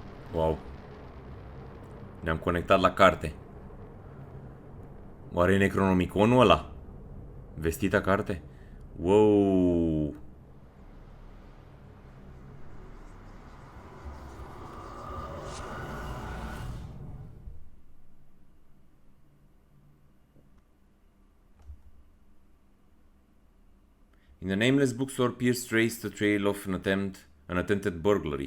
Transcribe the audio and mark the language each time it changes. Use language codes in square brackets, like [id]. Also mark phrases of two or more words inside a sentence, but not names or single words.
[ro] Wow. Ne-am conectat la carte. Oare e Necronomiconul ăla? Vestita carte? Wow. [en] In the nameless bookstore, Pierce traced the trail of an attempted burglary.